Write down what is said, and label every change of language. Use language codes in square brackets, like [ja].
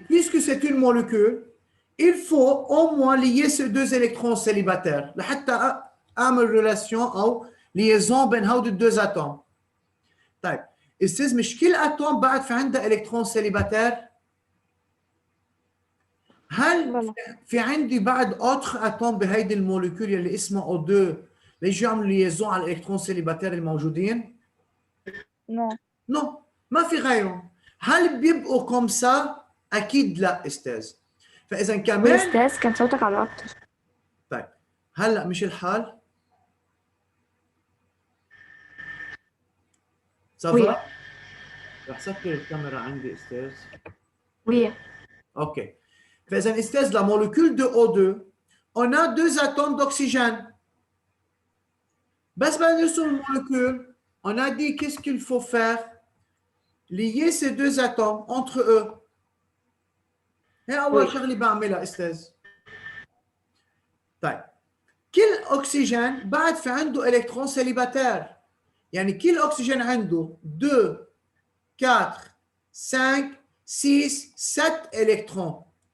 [fr] Puisque c'est une molécule, il faut au moins lier ces deux électrons célibataires [ar] لحتى أعمل relation أو liaison بين هودي الدوز [fr] atomes. [ar] طيب استاذ مش كل اتوم بعد في عندها الكترون سيليباتير؟ هل في عندي بعد اوتر اتوم بهيدي الموليكول اللي اسمها O2 ليجوا يعملوا ليزون على الالكترون سيليباتير الموجودين؟ نو ما في غيرهم. هل بيبقوا كوم سا؟ اكيد لا استاذ. فاذا كمان استاذ كان صوتك على اكتر. طيب هلا مش الحال؟ صافا؟ رح سكر الكاميرا عندي استاذ. [fr] Oui. [en] OK. [ar] فإذا استاذ [fr] la molécule de O2, on a 2 atomes d'oxygène. [ar] بس بعد نرسم المولكول, [fr] on a dit qu'est-ce qu'il faut faire? Lier ces 2 atomes entre eux. [ar] هي أول شغلة بعملها استاذ. طيب كل أكسجين بعد في عنده إلكترون سيليباتير. يعني كل أكسجين عنده 2 4 5 6 7 électrons.